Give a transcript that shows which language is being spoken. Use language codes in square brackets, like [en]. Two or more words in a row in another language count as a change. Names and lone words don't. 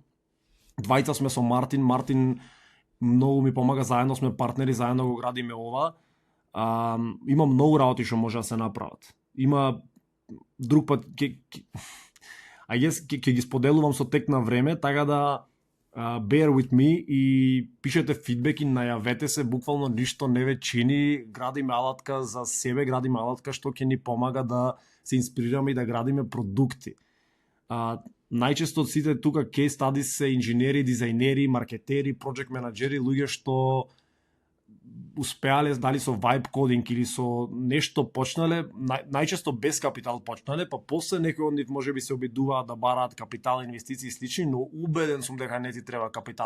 [mk] Двајца сме со Мартин многу ми помага, заедно сме партнери, заедно го градиме ова. Има многу работи што може да се направат. Има друг пат ќе ги споделувам со тек на време, така да [en] bear with me [mk] и пишете фидбек и најавете се, буквално ништо не ве чини, градиме алатка за себе, градиме алатка што ќе ни помага да се инспирираме и да градиме продукти. Најчесто од сите тука [en] case studies [mk] се инженери, дизајнери, маркетери, project менаџери, луѓе што успеале, дали со [en] vibe coding [mk] или со нешто почнале, најчесто без капитал почнале, па после некој од нив можеби се обидуваат да бараат капитал, инвестиции и слични, но убеден сум дека не ти треба капитал.